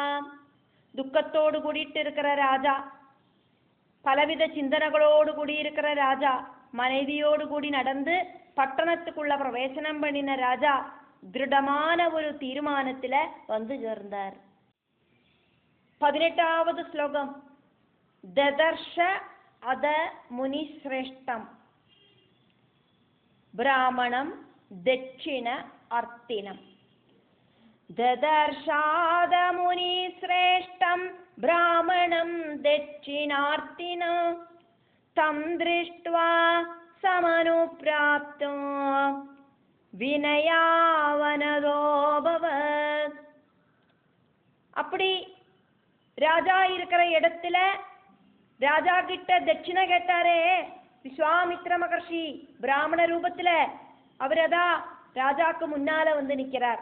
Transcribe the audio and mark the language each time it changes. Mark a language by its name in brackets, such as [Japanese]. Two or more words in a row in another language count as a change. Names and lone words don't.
[Tamil] துக்கத்தோடு கூடிட்டு இருக்கிற ராஜா, பலவித சிந்தனைகளோடு கூடி இருக்கிற ராஜா, மனைவியோடு கூடி நடந்து பட்டணத்துக்குள்ள பிரவேசனம் பண்ணின ராஜா திருடமான ஒரு தீர்மானத்துல வந்து சேர்ந்தார். 18வது ஸ்லோகம். [Sanskrit] ददर्श अथ मुनिश्रेष्ठं ब्राह्मणं दक्षिणार्थिनम्. ददर्शाद मुनिश्रेष्ठं ब्राह्मणं दक्षिणार्तिनं तं दृष्ट्वा समनुप्राप्तो வினயாவனதோபவத். [Tamil] அப்படி ராஜா இருக்கிற இடத்துல ராஜா கிட்ட தட்சிணை கேட்டாரே விஸ்வாமித்ர மகர்ஷி பிராமண ரூபத்துல, அவரதா ராஜாக்கு முன்னால வந்து நிக்கிறார்.